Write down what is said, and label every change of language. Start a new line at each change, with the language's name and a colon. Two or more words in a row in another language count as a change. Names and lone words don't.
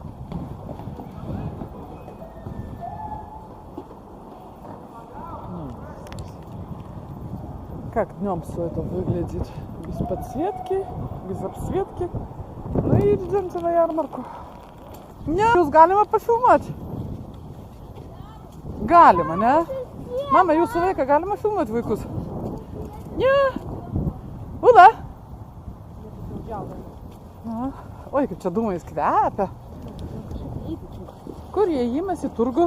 Russian: Как днем все это выглядит. Без подсветки, без обсветки. Ну и идемте на ярмарку. Не,
Lithuanian: jūs galima pafilmuoti? Galima, ne? Mama, jūsų vaiką galima filmuoti vaikus? Ne. Ula. Oi, kaip čia dūmais kvepia. Kur jie įėjimas į turgų?